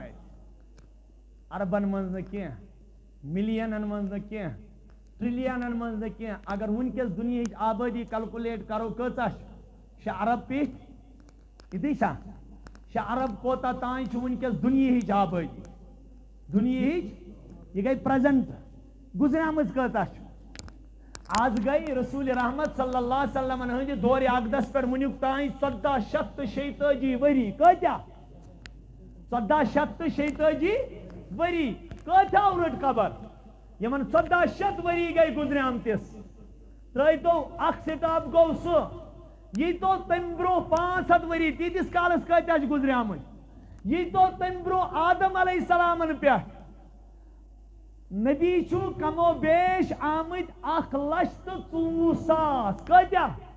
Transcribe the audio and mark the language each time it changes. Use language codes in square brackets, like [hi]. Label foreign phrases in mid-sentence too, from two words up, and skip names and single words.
[ks] اتہِ اربن منٛز نہٕ کینٛہہ ملینن منٛز نہٕ کینٛہہ ٹریلینن منٛز نہٕ کینٛہہ اگر وٕنکیٚس دُنیہٕچ آبٲدی کلکولیٹ کرو کۭژاہ چھِ 6 ارب پیٖٹھۍ یِتُے چھا 6 ارب کوتاہ تانۍ چھُ وٕنکیٚس دُنیہٕچ آبٲدی دُنیہٕچ یہِ گٔے پریزنٹ گُزریمٕژ کۭژاہ چھِ آز گئی رسول رحمت [ar] صلی اللہ علیہ وسلم [ks] ہٕنٛدِ دورِ اقدس پٮ۪ٹھ وٕنیُک تانۍ 1446 ؤری کۭتیاہ 1446 ؤری کۭتیاہ رٔٹ قبر یمن 1400 ؤری گئی گُزریمتِس ترٲیتو اکھ سٹاپ گوٚو سُہ ییٖتو تمہِ برونٛہہ 500 ؤری تیٖتِس کالس کۭتیاہ چھِ گُزریمٕتۍ ییٖتو تمہِ برونٛہہ آدم علیہ السلامن پٮ۪ٹھ نبی چھُ کمو بیش آمٕتۍ 1,24,000 کۭتیاہ